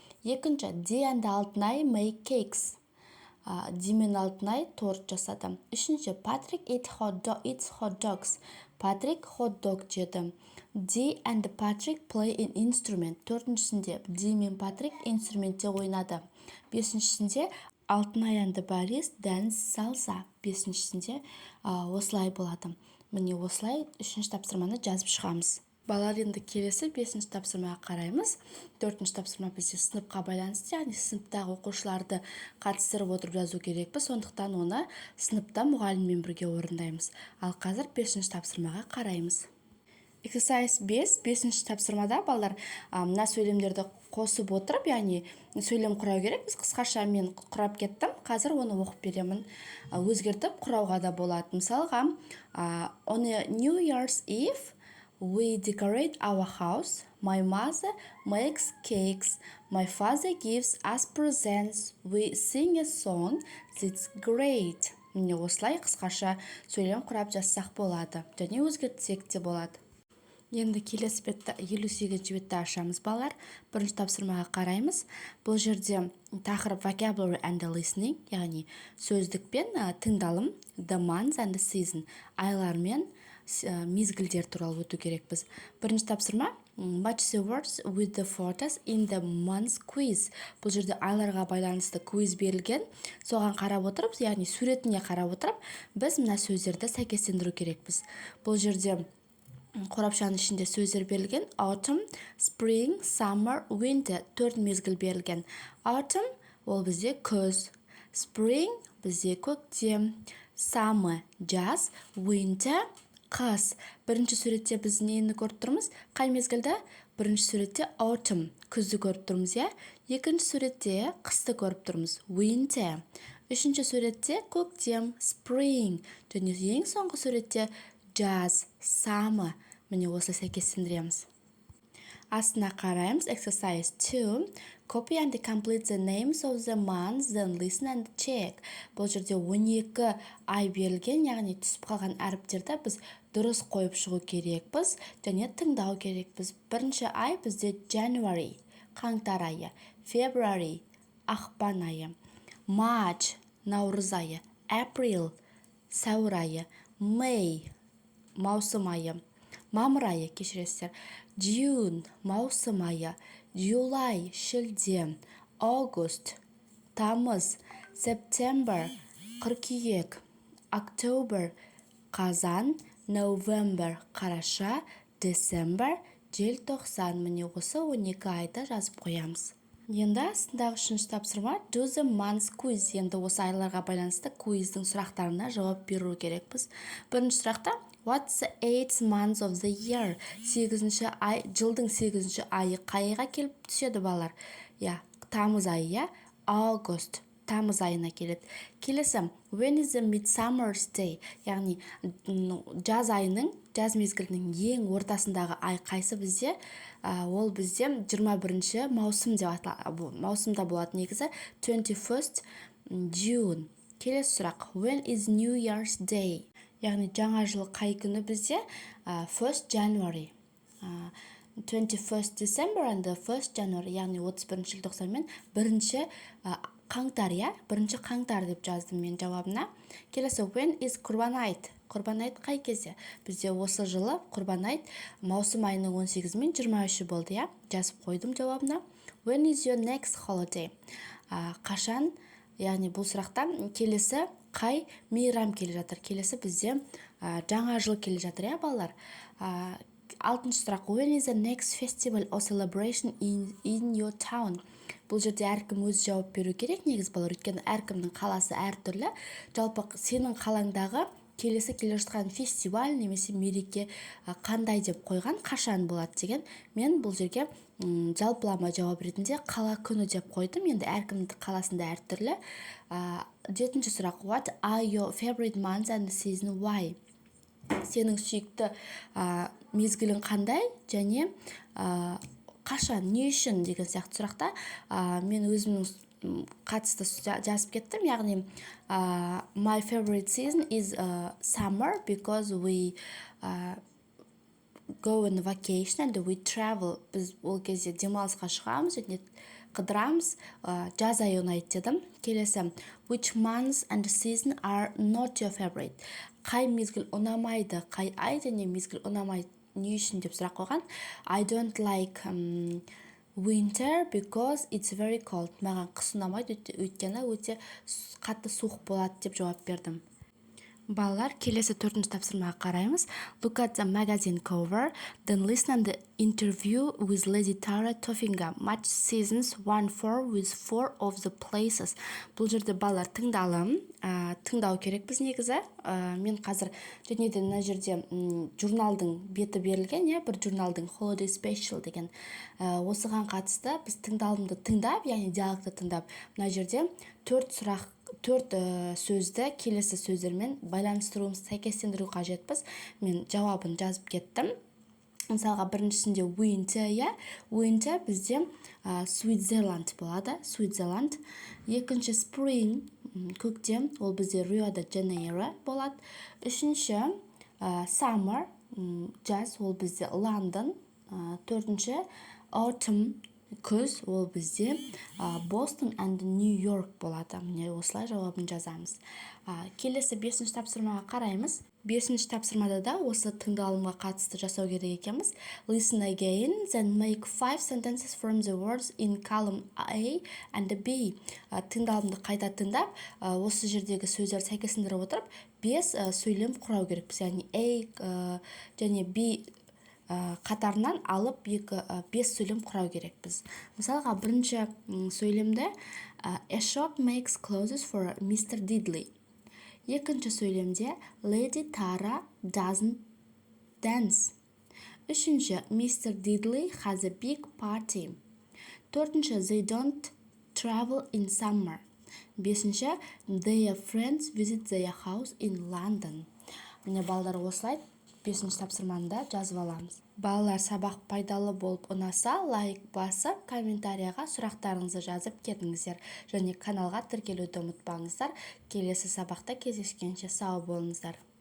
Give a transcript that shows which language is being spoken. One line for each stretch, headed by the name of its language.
Kazakh: Екінші,
English: Ди and Алтынай make cakes.
Kazakh: Ди мен Алтынай торт жасады. Үшінші,
English: Патрик eats hot dogs.
Kazakh: Патрик хот-дог жеді.
English: Ди and Patrick play an instrument.
Kazakh: Төртіншісінде, Ди мен Патрик инструментте ойнады. Бесіншісінде,
English: Алтынай and Борис dance salsa.
Kazakh: Бесіншісінде осылай болады. Міне осылай үшінші тапсырманы жазып шығамыз. Балалар, енді келесі 5-ші тапсырмаға қараймыз. 4-ші тапсырма бізде сыныпқа байланысты, яғни сыныптағы оқушыларды қатыстырып отырып жазу керекпіз, сондықтан оны сыныпта мұғаліммен бірге орындаймыз. Ал қазір 5-ші тапсырмаға қараймыз.
English: Exercise 5,
Kazakh: 5-ші тапсырмада балалар мына сөйлемдерді қосып отырып, яғни сөйлем құрау керек. Біз қысқаша мен құрап кеттім, қазір оны оқып беремін. Өзгертіп құрауға да болады. Мысалға,
English: on a New Year's Eve, we decorate our house. My mother makes cakes. My father gives us presents. We sing a song. That's great.
Kazakh: Міне осылай қысқаша сөйлем құрап жазсақ болады. Және өзгертсек те болады. Енді келесі бетті 58-ші бетті ашамыз балалар. Бірінші тапсырмаға қараймыз. Бұл жерде тақырып
English: vocabulary and the listening,
Kazakh: яғни сөздік пен тыңдалым,
English: the months and the season,
Kazakh: айлар мен мезгілдер туралы өту керекпіз. Бірінші тапсырма
English: match the words with the photos in the months quiz.
Kazakh: Бұл жерде айларға байланысты квиз берілген. Соған қарап отырып, яғни суретіне қарап отырып, біз мына сөздерді сәйкестендіру керекпіз. Бұл жерде қорапшаның ішінде сөздер берілген. Autumn, spring, summer, winter 4 мезгіл берілген. Autumn ол бізде күз, spring бізде көктем, summer жаз, winter қыс. Бірінші суретте біз нені көріп тұрмыз? Қай мезгілді? Бірінші суретте autumn күзді көріп тұрмыз, иә? Екінші суретте қысты көріп тұрмыз, winter. Үшінші суретте көктем, spring. Және ең соңғы суретте жаз, summer. Міне осы сәйкестендіреміз. Астына қараймыз.
English: Exercise 2. Copy and complete the names of the months, then listen and check.
Kazakh: Бұл жерде 12 ай берілген, яғни түсіп қалған әріптерді біз дұрыс қойып шығу керекпіз, және тыңдау керекпіз. Бірінші ай бізде January, қаңтар айы, February, ақпан айы, March, наурыз айы, April, сәуір айы, May, маусым айы, мамыр айы, кешіресіздер, June, маусым айы, July, шілде, August, тамыз, September, қыркүйек, October, қазан, November, қараша, December, желтоқсан. Міне осы 12 айды жазып қоямыз. Енді астындағы үшінші тапсырма
English: do the months quiz.
Kazakh: Енді осы айларға байланысты квиздің сұрақтарына жауап беру керекпіз. Бірінші сұрақта
English: what's the 8th month of the year?
Kazakh: 8-ші ай, жылдың 8-ші айы қайға келіп түседі балалар? Я, тамыз айы, я, August, тамыз айына келеді. Келесі,
English: when is the midsummer's day?
Kazakh: Яғни жаз айының, жаз мезгілінің ең ортасындағы ай қайсы бізде? Ол бізде 21-ші маусым деп аталады. Маусымда болады негізі
English: 21st June.
Kazakh: Келесі сұрақ,
English: when is New Year's Day?
Kazakh: Яғни жаңа жыл қай күні бізде?
English: 1st January. 21st December and the 1st January.
Kazakh: Яғни 31-ші желтоқсан мен 1-ші қаңтар, я? 1-ші қаңтар деп жаздым мен жауабына. Келесі,
English: when is Құрбан айт?
Kazakh: Құрбан айт қай кезде? Бізде осы жылы Құрбан айт маусым айының 18 мен 23-ші болды, я? Жазып қойдым жауабына.
English: When is your next holiday?
Kazakh: Қашан? Яғни бұл сұрақта келесі қай мейрам келе жатыр? Келесі бізде жаңа жыл келе жатыр, я балалар? Алтыншы сұрақ,
English: when is the next festival or celebration in your town?
Kazakh: Бұл жерде әркім өз жауап беру керек, негіз балалар, өйткені әркімнің қаласы әртүрлі. Жалпы сенің қалаңдағы келесі келе жатқан фестиваль немесе мереке қандай деп қойған, қашан болады деген. Мен бұл жерге жалпылама жауап ретінде қала күні деп қойдым. Енді әркімнің қаласында әртүрлі. Жетінші сұрақ,
English: what are your favorite months and season why?
Kazakh: Сенің сүйікті мезгілің қандай және қашан, не үшін деген сияқты сұрақта мен өзімнің қатысты жазып кеттім. Яғни
English: my favorite season is summer because we go on vacation and we travel.
Kazakh: Біз ол кезде демалысқа шығамыз және қыдырамыз. Жаз айы ұнайды дедім. Келесі,
English: which months and season are not your favorite?
Kazakh: Қай мезгіл ұнамайды? Қай ай және мезгіл ұнамайды? Не үшін деп сұрақ қойған?
English: I don't like winter because it's very cold.
Kazakh: Маған қыс ұнамайды, өйткені өте қатты суық болады деп жауап бердім. Балалар, келесі төртінші тапсырмаға қараймыз.
English: Look at the magazine cover, then listen and the interview with Lady Tara Toffingham. Match seasons 1-4 with 4 of the places.
Kazakh: Бұл жерде балалар тыңдау керек біз негізі. Мен қазір және де мына жерде журналдың беті берілген, бір журналдың Holiday Special деген. Осыған қатысты біз тыңдалымды тыңдап, яғни диалогты тыңдап, мына жерде төрт сөзді келесі сөздермен байланыстыруымыз, сәйкестендіру қажетпіз. Мен жауабын жазып кеттім. Мысалға біріншісінде winter, winter бізде Switzerland болады, Switzerland. Екінші spring, көктем, ол бізде Rio de Janeiro болады. Үшінші summer, жаз ол бізде Лондон. Төртінші autumn күз ол бізде Бостон and Нью-Йорк болады. Міне осылай жауабын жазамыз. Келесі 5-ші тапсырмаға қараймыз. 5-ші тапсырмада да осы тыңдалымға қатысты жасау керек екенбіз.
English: Listen again, then make 5 sentences from the words in column A and B.
Kazakh: Тыңдалымды қайта тыңдап, осы жердегі сөздер сәйкесіндіріп отырып, 5 сөйлем құрау керекпіз. Яғни A және B қатарынан алып 5 сөйлем құрау керекпіз. Мысалға, бірінші сөйлемде
English: A shop makes clothes for Mr. Diddley.
Kazakh: Екінші сөйлемде
English: Lady Tara doesn't dance.
Kazakh: Үшінші
English: Mr. Diddley has a big party.
Kazakh: Төртінші
English: They don't travel in summer.
Kazakh: Бесінші
English: Their friends visit their house in London.
Kazakh: Міне балалар осылай 5-ші тапсырманы жазып аламыз. Балалар, сабақ пайдалы болып ұнаса, лайк басып, комментарияға сұрақтарыңызды жазып кетіңіздер. Және каналға тіркелуді ұмытпаңыздар. Келесі сабақта кездескенше сау болыңыздар.